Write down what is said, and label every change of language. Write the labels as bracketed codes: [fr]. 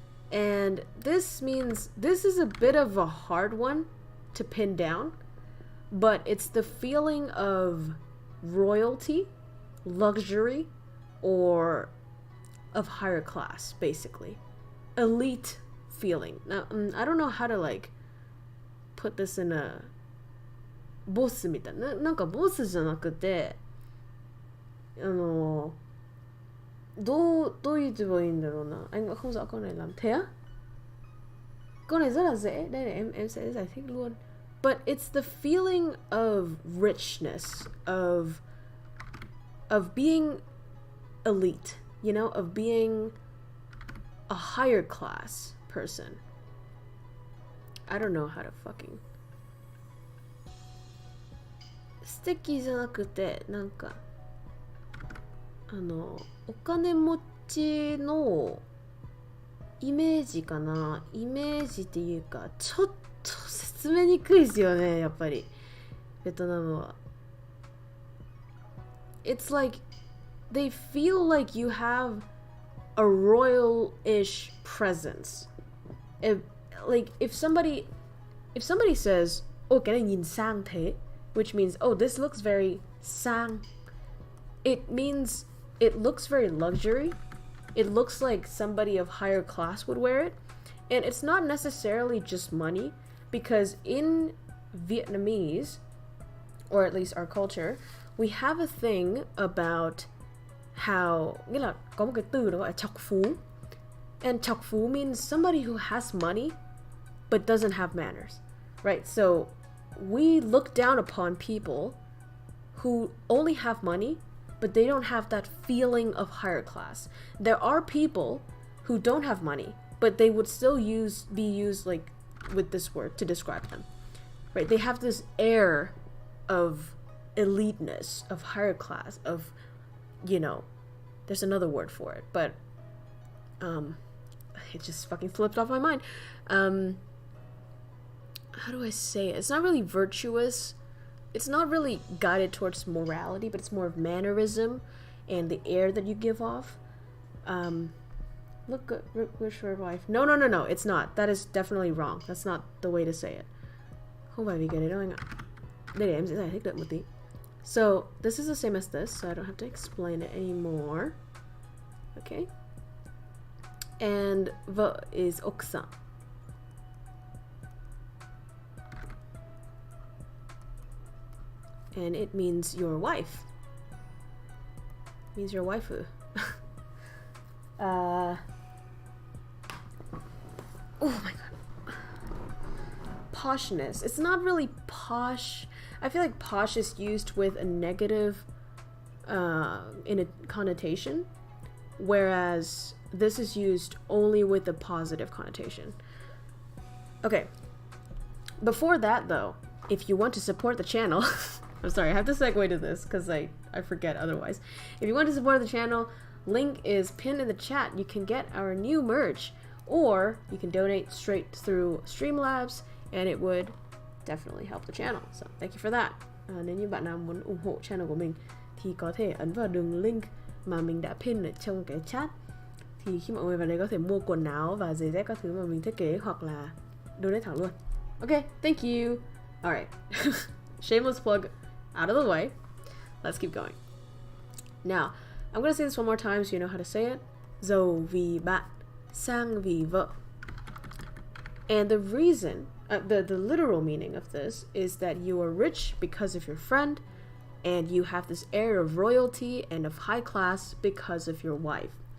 [en] And this means, this is a bit of a hard one to pin down, but it's the feeling of royalty, luxury, or of higher class, basically. Elite feeling. Now, I don't know how to like put this in a boss [ja] みたいな。なんかボスじゃなくて、どう言えばいいんだろうな. [vi] Anh cũng không rõ câu này lắm. Thế á? Câu này rất là dễ. Đây này, em sẽ giải thích luôn. [en] But it's the feeling of richness, of being elite, you know, of being a higher class person. I don't know how to fucking. [ja] 素敵じゃなくて、なんかお金持ちのイメージかな。イメージっていうか、ちょっと説明にくいですよね、やっぱりベトナムは。 [en] It's like they feel like you have a royal-ish presence. If somebody says, "Oh, [vi] cái này nhìn sang thế," [en] which means, "Oh, this looks very sang." It means it looks very luxury. It looks like somebody of higher class would wear it. And it's not necessarily just money, because in Vietnamese, or at least our culture, we have a thing about how, [vi] nghĩa là có một cái từ đó gọi là chọc phú. [en] And chọc phú means somebody who has money but doesn't have manners, right? So we look down upon people who only have money but they don't have that feeling of higher class. There are people who don't have money, but they would still be used like with this word to describe them, right? They have this air of eliteness, of higher class, of, you know, there's another word for it, but it just fucking slipped off my mind. How do I say it? It's not really virtuous. It's not really guided towards morality, but it's more of mannerism and the air that you give off. Look good, wish for a wife. No, it's not. That is definitely wrong. That's not the way to say it. [vi] Không phải vì cái đấy đâu anh ạ. Đây để em sẽ giải thích đợi một tí. [en] So, this is the same as this, so I don't have to explain it anymore. Okay? And vợ is oksan. And it means your wife. It means your waifu. Oh my god. Poshness. It's not really posh. I feel like posh is used with a negative in a connotation, whereas this is used only with a positive connotation. Okay. Before that though, if you want to support the channel, I'm sorry, I have to segue to this because I forget otherwise. If you want to support the channel, link is pinned in the chat. You can get our new merch, or you can donate straight through Streamlabs, and it would definitely help the channel. So thank you for that. [vi] Nếu như bạn nào muốn ủng hộ channel của mình thì có thể ấn vào đường link mà mình đã pin ở trong cái chat. Thì khi mọi người vào đây có thể mua quần áo và giày dép các thứ mà mình thiết kế, hoặc là donate thẳng luôn. [en] Okay, thank you. Alright. Shameless plug out of the way. Let's keep going. Now, I'm going to say this one more time so you know how to say it. [vi] Giàu vì bạn, sang vì vợ. [en] And the reason, the literal meaning of this is that you are rich because of your friend, and you have this air of royalty and of high class because of your wife.